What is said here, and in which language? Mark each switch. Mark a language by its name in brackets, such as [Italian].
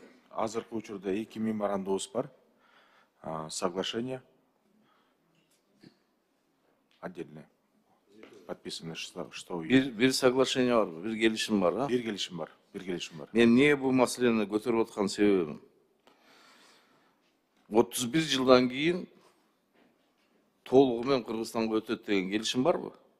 [Kyrgyz] Азыркы учурда 2 меморандумубуз бар. [Russian] Соглашение отдельно подписано, что [Kyrgyz] Бир соглашение бар, бир келишим бар, а? бир келишим бар. Мен эмне бул маселени көтөрүп аткан себебим? 31 жылдан кийин толугу менен Кыргызстанга өтөт деген келишим барбы?